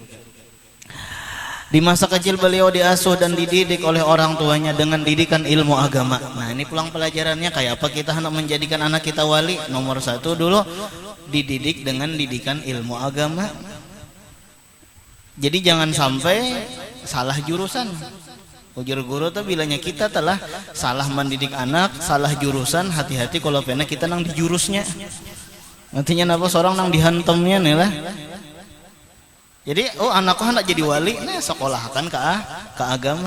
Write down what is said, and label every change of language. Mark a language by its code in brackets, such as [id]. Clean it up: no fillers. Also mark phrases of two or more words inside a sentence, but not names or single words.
[id] Di masa kecil beliau diasuh dan dididik oleh orang tuanya dengan didikan ilmu agama. [bjn] Nah, ini pulang pelajarannya kayak apa kita hendak menjadikan anak kita wali. [id] Nomor satu dulu, dididik dengan didikan ilmu agama. Jadi jangan sampai salah jurusan. [bjn] Ujar guru tuh bilanya kita telah salah mendidik anak, salah jurusan, hati-hati kalau pernah kita nang di jurusnya. Nantinya napa seorang nang dihantamnya nih lah. Jadi anakku hendak jadi wali, nah sekolahkan ke agama.